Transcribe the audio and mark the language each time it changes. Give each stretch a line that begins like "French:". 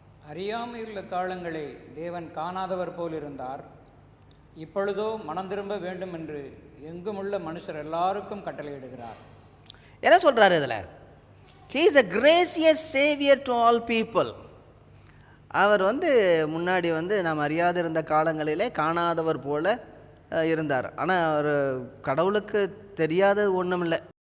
Tamil: அறியாமையுள்ள காலங்களை தேவன் காணாதவர் போல் இருந்தார், இப்பொழுதோ மனம் திரும்ப வேண்டும் என்று எங்குமுள்ள மனுஷர் எல்லாருக்கும் கட்டளையிடுகிறார். என்ன சொல்கிறார் இதில்?
English: He is a gracious savior to all people.
Tamil: அவர் முன்னாடி நாம் அறியாதிருந்த காலங்களிலே காணாதவர் போல இருந்தார். ஆனால் அவர் கடவுளுக்கு தெரியாதது ஒன்றும் இல்லை.